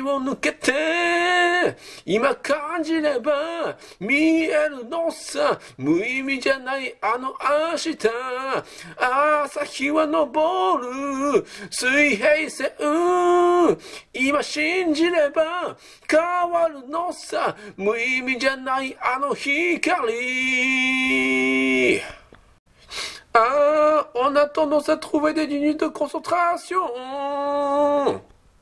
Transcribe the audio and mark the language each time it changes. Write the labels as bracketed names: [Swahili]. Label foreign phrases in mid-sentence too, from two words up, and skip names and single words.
[Japanese] を抜けて、今感じれば見えるのさ、無意味じゃないあの明日、朝日は昇る、水平線、今信じれば変わるのさ、無意味じゃないあの光。 [French] Ah, on a tendance à trouver des lignes de concentration.